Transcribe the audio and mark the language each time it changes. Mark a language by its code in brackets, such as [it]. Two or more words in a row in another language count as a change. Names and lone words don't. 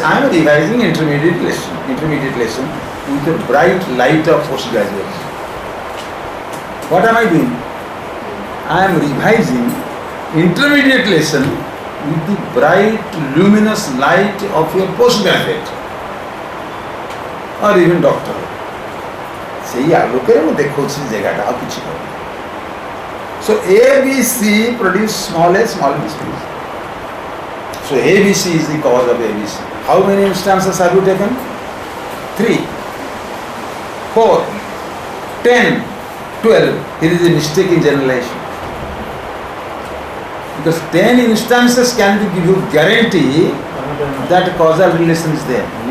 [en] I am revising intermediate lesson with the bright light of postgraduates. What am I doing? I am revising intermediate lesson with the bright luminous light of your postgraduate or even doctor. [or] ସେଇ ଆଲୋକରେ ମୁଁ ଦେଖଉଛି ଜାଗାଟା ଆଉ କିଛି ନାହିଁ. [en] So A, B, C produce small a, small b, small b. So A, B, C is the cause of A, B, C. How many instances have you taken? 3, 4, 10, 12. Here is a mistake in generalization. Because 10 instances can give you guarantee that causal relation is there.